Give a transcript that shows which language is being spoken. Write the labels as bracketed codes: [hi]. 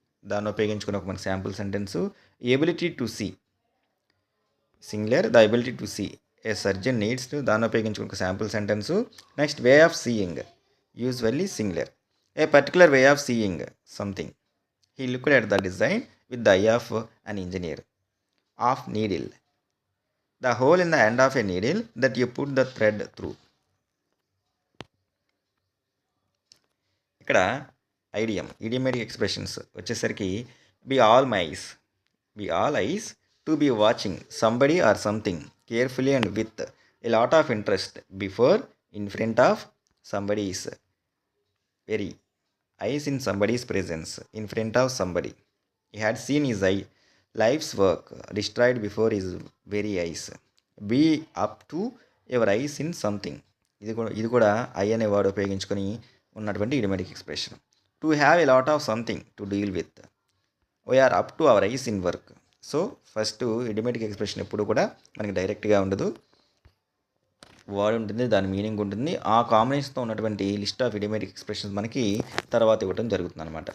[te] దాన్ని ఉపయోగించుకుని ఒక మనకి sample sentence. [en] Ability to see, singular, the ability to see a surgeon needs to. [te] దాన్ని ఉపయోగించుకుని ఒక sample sentence. [en] Next, way of seeing, usually singular. A particular way of seeing something. He looked at the design with the eye of an engineer. Of needle, the hole in the end of a needle that you put the thread through. [te] ఇక్కడ [en] idiomatic expressions [te] వచ్చేసరికి [en] be all eyes to be watching somebody or something carefully and with a lot of interest before in front of somebody is very eyes in somebody's presence in front of somebody. He had seen his life's work destroyed before his very eyes. Be up to your eyes in something. [te] ఇది కూడా I అనే word ఉపయోగించుకొని ఉన్నటువంటి idiomatic expression. [en] To have a lot of something to deal with. We're up to our eyes in work. [te] So first idiomatic expression ఎప్పుడు కూడా మనకి డైరెక్ట్గా ఉండదు. వర్డ్ ఉంటుంది, దాని మీనింగ్ ఉంటుంది. ఆ కాంబినేషన్తో ఉన్నటువంటి లిస్ట్ ఆఫ్ ఇడియోమాటిక్ ఎక్స్ప్రెషన్స్ మనకి తర్వాత ఇవ్వడం జరుగుతుంది అనమాట.